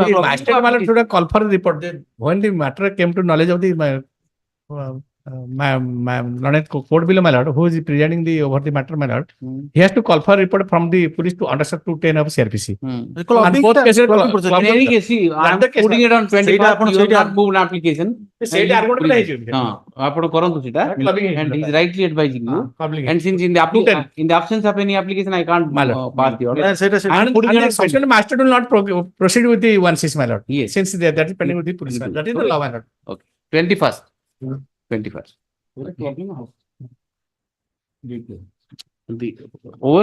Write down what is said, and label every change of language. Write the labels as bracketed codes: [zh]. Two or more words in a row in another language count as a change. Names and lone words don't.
[en] The magistrate malad should have called for the report. When the matter came to knowledge of the court below malad, who is presiding the over the matter malad, he has to call for a report from the police to under 210 of CRPC. And both cases, In any case, see, I am putting it on 25. You have not moved an application. [or] ସେଇଟା argument [en] Please. [or] ହେଇଯିବ। ହଁ, ଆପଣ କରନ୍ତୁ ସେଟା, [en] and he is rightly advising you. And since in the absence of any application, I can't pass the order. And the subsequent master will not proceed with the 1/6 malad. Yes. Since that is pending with the police. That is the law malad. Okay. 21st. 21st. The over.